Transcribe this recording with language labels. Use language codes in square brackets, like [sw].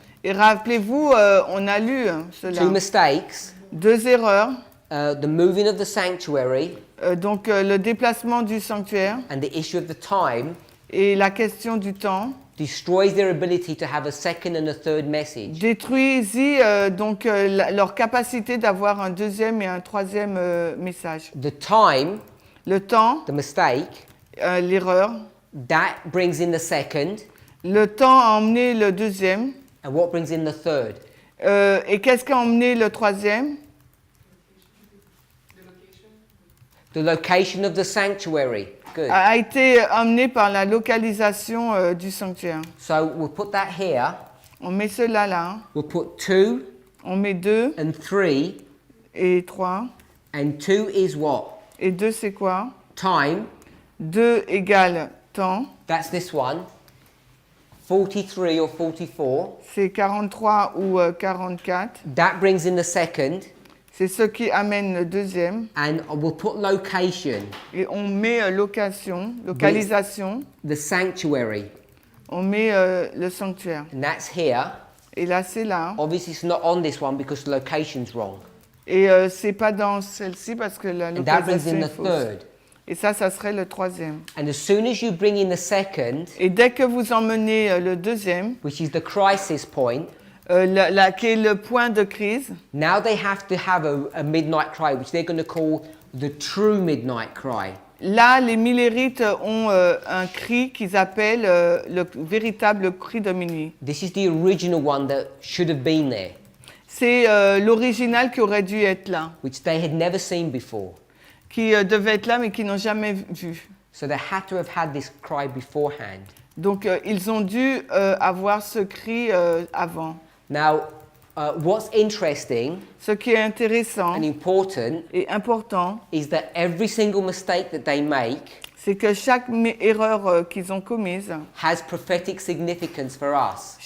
[fr] Et rappelez-vous, on a lu cela. [en] 2 mistakes. [fr] 2 erreurs. [en] The moving of the sanctuary. [fr] Donc le déplacement du sanctuaire. [en] And the issue of the time. [fr] Et la question du temps. [en] Destroys their ability to have a second and a third message. [fr] Détruisit donc leur capacité d'avoir un deuxième et un troisième message. [en] The time. [fr] Le temps. [en] The mistake. [fr] L'erreur. [en] That brings in the second. [fr] Le temps a emmené le deuxième. [en] And what brings in the third? [fr] Et qu'est-ce qui a emmené le troisième? [en] The location of the sanctuary. Good. [fr] A été emmené par la localisation du sanctuaire. [en] So we'll put that here. [fr] On met cela là. [en] We'll put 2. [fr] On met 2. [en] And 3. [fr] Et 3. [en] And 2 is what? [fr] Et 2 c'est quoi? [en] Time. [fr] 2 égale temps. [en] That's this one. 43 or 44. [fr] C'est 43 ou 44. [en] That brings in the second. [fr] C'est ce qui amène le deuxième. [en] And we'll put location, [fr] Et on met localisation. [en] the sanctuary, [fr] On met le sanctuaire. [en] and that's here. [fr] Et là, c'est là. [en] Obviously, it's not on this one because the location's wrong. [fr] Et c'est pas dans celle-ci parce que la [en] And that brings [fr] localisation [en] in [fr] est [en] the [fr] fausse. [en] third. [fr] Et ça serait le troisième. [en] And as soon as you bring in the second, [fr] Et dès que vous emmenez le deuxième, [en] which is the crisis point, [fr] qui est le point de crise, [en] now they have to have a midnight cry, which they're going to call the true midnight cry. [fr] là, les millérites ont un cri qu'ils appellent le véritable cri de minuit. [en] This is the original one that should have been there, [fr] C'est l'original qui aurait dû être là, [en] which they had never seen before. [fr] qui devait être là mais qui n'ont jamais vu. [en] So they had to have had this cry beforehand. [fr] Donc ils ont dû avoir ce cri avant. [en] Now, what's interesting [fr] Ce qui est intéressant [en] and important [fr] et important, [en] is that every single mistake that they make [fr] c'est que chaque erreur qu'ils ont commise, [en] has prophetic significance for us.